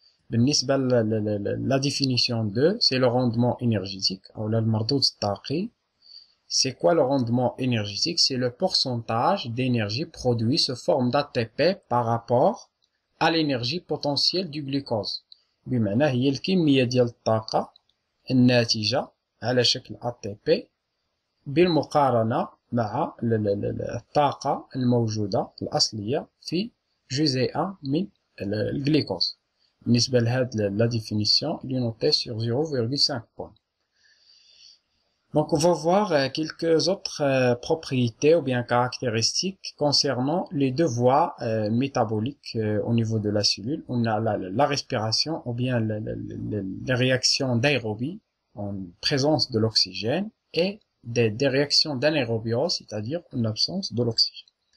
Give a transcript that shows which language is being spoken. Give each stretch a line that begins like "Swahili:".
French: بالنسبة la définition 2, c'est le rendement énergétique, ou le mardud الطاقي. C'est quoi le rendement énergétique? C'est le pourcentage d'énergie produit sous forme d'ATP par rapport à l'énergie potentielle du glucose.
Arabic: بمعنى هي الكمية ديال الطاقة الناتجة على شكل ATP بالمقارنة مع الطاقة الموجودة الأصلية في جزيئة من الجلوكوز. بالنسبة لهذه
French: la définition, il est noté sur 0,5 points. Donc, on va voir quelques autres propriétés ou bien caractéristiques concernant les 2 voies métaboliques au niveau de la cellule. On a la respiration ou bien les réactions d'aérobie en présence de l'oxygène et des réactions d'anaérobiose, c'est-à-dire en absence de l'oxygène.